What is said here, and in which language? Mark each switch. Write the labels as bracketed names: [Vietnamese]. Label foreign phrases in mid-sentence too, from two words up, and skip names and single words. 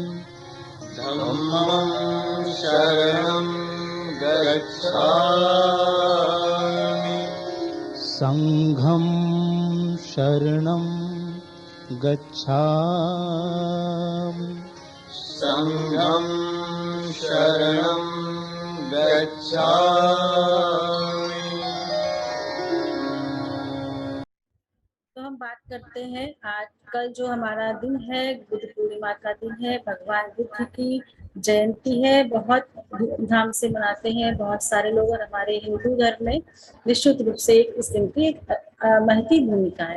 [Pali] धम्मं शरणं गच्छामि। संघं शरणं गच्छामि। संघं शरणं गच्छामि। [Hindi] तो हम बात करते हैं आज कल जो हमारा दिन है, बुद्ध पूर्णिमा का दिन है, भगवान बुद्ध की जयंती है। बहुत धूमधाम से मनाते हैं बहुत सारे लोग, और हमारे हिंदू धर्म में निश्चित रूप से इस दिन की एक महती भूमिका है।